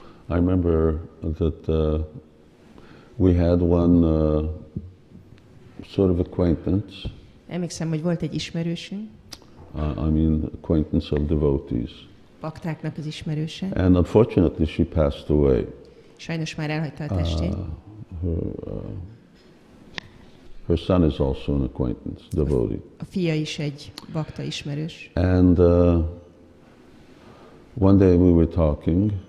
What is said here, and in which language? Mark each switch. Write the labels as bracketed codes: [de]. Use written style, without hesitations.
[en] I remember that we had one sort of acquaintance, [hu] Emlékszem, hogy volt egy ismerősünk, [en] acquaintance of devotees. [hu] baktáknak az ismerőse. [en] And unfortunately, she passed away. [hu] Sajnos már elhagyta a testét. [en] Her son is also an acquaintance, devotee. [hu] A fia is egy bakta ismerős. [en] And one day we were talking,